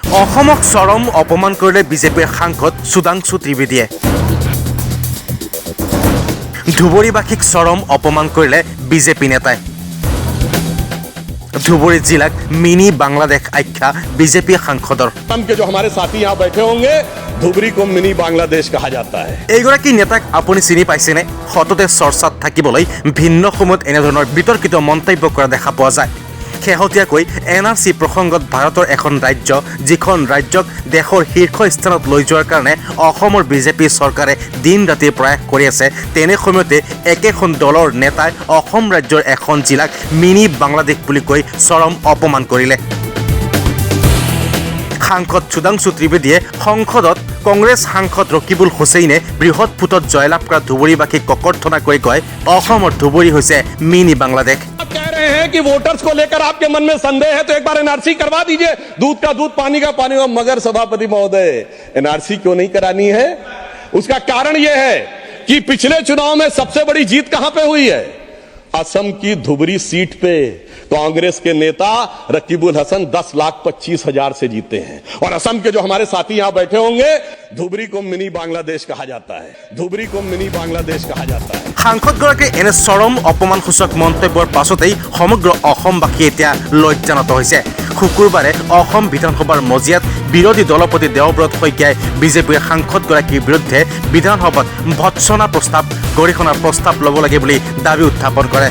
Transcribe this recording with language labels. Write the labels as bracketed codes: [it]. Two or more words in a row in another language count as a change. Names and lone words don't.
[as] অসমক চৰম অপমান কৰিলে বিজেপিৰ সাংসদ সুধাংশু ত্ৰিবেদীয়ে। ধুবুৰীবাসীক চৰম অপমান কৰিলে বিজেপি নেতাই। ধুবুৰী জিলাক মিনি বাংলাদেশ আখ্যা বিজেপি সাংসদৰ। [hi] जो हमारे साथी यहाँ बैठे होंगे धुबरी को मिनी बांग्लादेश कहा जाता है। [as] এইগৰাকী নেতাক আপুনি চিনি পাইছেনে? সততে চৰ্চাত থাকিবলৈ ভিন্ন সময়ত এনেধৰণৰ বিতৰ্কিত মন্তব্য কৰা দেখা পোৱা যায়। শেহতীয়াকৈ NRC প্ৰসংগত ভাৰতৰ এখন ৰাজ্য যিখন ৰাজ্যক দেশৰ শীৰ্ষ স্থানত লৈ যোৱাৰ কাৰণে অসমৰ বিজেপি চৰকাৰে দিন ৰাতি প্ৰয়াস কৰি আছে, তেনে সময়তে একেখন দলৰ নেতাই অসম ৰাজ্যৰ এখন জিলাক মিনি বাংলাদেশ বুলি কৈ চৰম অপমান কৰিলে। সাংসদ সুধাংশু ত্ৰিবেদীয়ে সংসদত কংগ্ৰেছ সাংসদ ৰকিবুল হুছেইনে বৃহৎ ফুটত জয়লাভ কৰা ধুবুৰীবাসীক ককৰ্থনা কৰি কয়, অসমৰ ধুবুৰী হৈছে মিনি বাংলাদেশ। [hi] कह रहे हैं कि वोटर्स को लेकर आपके मन में संदेह है तो एक बार एनआरसी करवा दीजिए, दूध का दूध पानी का पानी। मगर सभापति महोदय, एनआरसी क्यों नहीं करानी है? उसका कारण यह है कि पिछले चुनाव में सबसे बड़ी जीत कहां पे हुई है? असम की धुबरी सीट पे कांग्रेस के नेता रकीबुल हसन 10,25,000 से जीते हैं। और असम के जो हमारे साथी यहां बैठे होंगे, धुबरी को मिनी बांग्लादेश कहा जाता है। धुबरी को मिनी बांग्लादेश कहा जाता है। [as] সাংসদগৰাকীৰ এনে চৰম অপমানসূচক মন্তব্যৰ পাছতেই সমগ্ৰ অসমবাসী এতিয়া লজ্জানত হৈছে। শুকুৰবাৰে অসম বিধানসভাৰ মজিয়াত বিৰোধী দলপতি দেৱব্ৰত শইকীয়াই বিজেপিৰ সাংসদগৰাকীৰ বিৰুদ্ধে বিধানসভাত ভৎসনা প্ৰস্তাৱ গৰিহণাৰ প্ৰস্তাৱ ল'ব লাগে বুলি দাবী উত্থাপন কৰে।